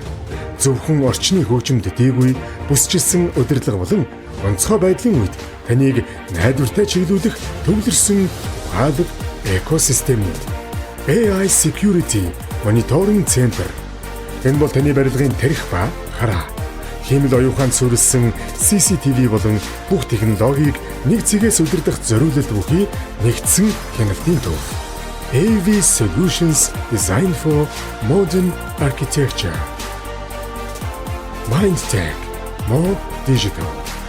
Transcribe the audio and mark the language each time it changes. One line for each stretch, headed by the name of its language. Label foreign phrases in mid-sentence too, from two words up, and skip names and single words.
Mongolian: Зөвхөн орчны хөгжимд дээгүүр бүсчилсэн удирдлага болон онцгой байдлын үед таныг найдвартай чиглүүлэх төвлөрсөн ухаалаг экосистем.
English: AI Security Monitoring Center.
Mongolian: Энэ бол таны барилгын тарих ба хараа, хиймэл оюуханд суурилсан CCTV болон бүх технологиг нэг цэгээс удирдах зориулалт бүхий нэгдсэн хяналтын төв.
English: AV Solutions Designed for Modern Architecture. MindTech. More digital.